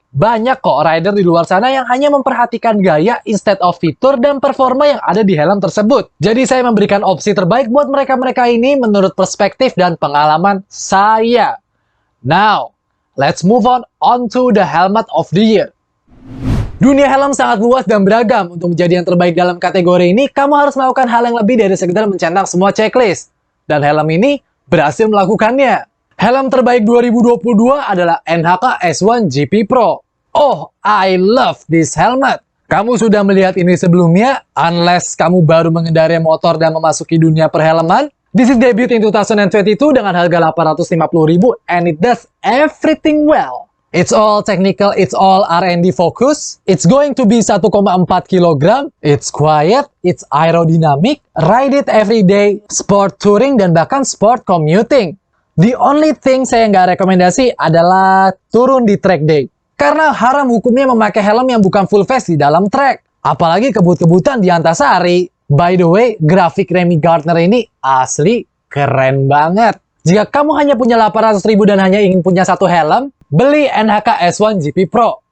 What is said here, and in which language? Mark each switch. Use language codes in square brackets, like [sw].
[id] Banyak kok rider di luar sana yang hanya memperhatikan gaya [en] instead of [id] fitur dan performa yang ada di helm tersebut. Jadi saya memberikan opsi terbaik buat mereka-mereka ini menurut perspektif dan pengalaman saya. [en] Now, let's move on to the helmet of the year. [id] Dunia helm sangat luas dan beragam. Untuk menjadi yang terbaik dalam kategori ini, kamu harus melakukan hal yang lebih dari sekedar mencentang semua checklist. Dan helm ini berhasil melakukannya. Helm terbaik 2022 adalah NHK S1 GP Pro. [en] Oh, I love this helmet. [id] Kamu sudah melihat ini sebelumnya, unless kamu baru mengendarai motor dan memasuki dunia perhelman. [en] This is debut in 2022 [id] dengan harga 850.000 [en] and it does everything well. It's all technical, it's all R&D focus. It's going to be 1,4 kg. It's quiet, it's aerodynamic, ride it every day, sport touring, [id] dan bahkan [en] sport commuting. The only thing [id] saya nggak rekomendasi adalah turun di track day. Karena haram hukumnya memakai helm yang bukan full face di dalam track. Apalagi kebut-kebutan di Antasari. [en] By the way, [id] grafik Remy Gardner ini asli keren banget. Jika kamu hanya punya 800.000 dan hanya ingin punya satu helm, beli NHK S1 GP Pro.